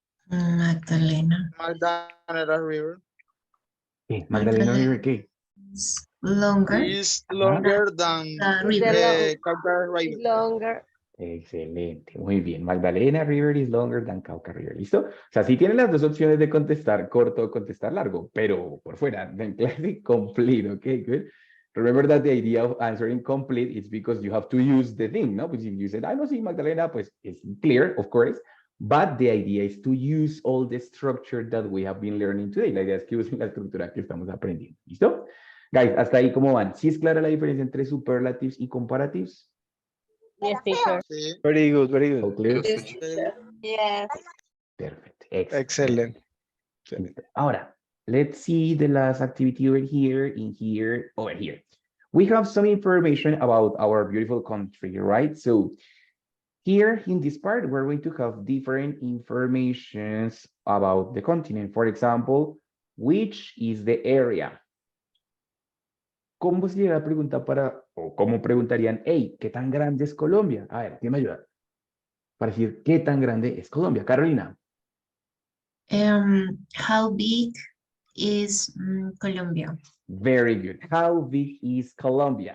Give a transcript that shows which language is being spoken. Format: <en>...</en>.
<en>Magdalena. Magdalena River</en> <es>¿Qué? ¿Magdalena River qué?</es> <en>Longer. is longer than Cauca River. Longer.</en> <es>Excelente, muy bien.</es> <en>Magdalena River is longer than Cauca River.</en> <es>¿Listo? O sea, sí tienen las dos opciones de contestar corto o contestar largo, pero por fuera, en clase complete,</es> <en>okay, good. Remember that the idea of answering complete is because you have to use the thing,</en> <es>¿no? Pues</es> <en>if you said,</en> <es>no, sí,</es> <en>Magdalena,</en> <es>pues</es> <en>it's clear, of course, but the idea is to use all the structure that we have been learning today.</en> <es>La idea es que usen la estructura que estamos aprendiendo. ¿Listo?</es> <en>Guys,</en> <es>hasta ahí, ¿cómo van? ¿Sí es clara la diferencia entre superlatives y comparatives?</es> <en>Yes, teacher.</en> <es>Sí.</es> <en>Very good. All clear? Yes, teacher. Yes. Perfect. Excellent.</en> <es>Listo. Ahora,</es> <en>let's see the last activity over here, over here. We have some information about our beautiful country, right? So, Here in this part, we're going to have different informations about the continent. For example, which is the area?</en> <es>¿Cómo sería la pregunta para, o cómo preguntarían, hey, ¿qué tan grande es Colombia? A ver, ¿quién me ayuda? Para decir, ¿qué tan grande es Colombia? Carolina.</es> <en>How big is Colombia? Very good. How big is Colombia?</en>